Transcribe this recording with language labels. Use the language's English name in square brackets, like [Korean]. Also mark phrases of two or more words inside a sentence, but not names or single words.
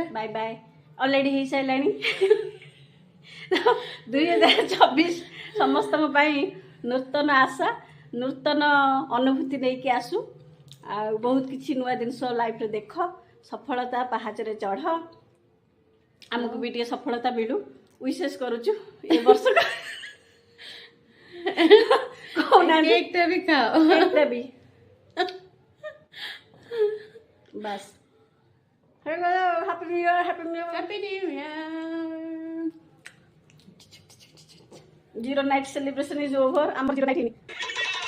[English] bye bye already [Odia] ହେଇ ସାରିଲାଣି 2026 ସମସ୍ତଙ୍କ ପାଇଁ ନୂତନ ଆଶା ନୂତନ ଅନୁଭୂତି ନେଇକି ଆସୁ ଆଉ ବହୁତ କିଛି ନୂଆ ଜିନିଷ ଲାଇଫରେ ଦେଖ ସଫଳତା ପାହାଚରେ ଚଢ଼ ଆମକୁ ବି ଟିକେ ସଫଳତା ମିଳୁ ୱିଶେସ୍ କରୁଛୁ ଏ ବର୍ଷ କେକଟା ବି ଖାଅ [English] ବି बस happy new year zero night celebration is over आम zero night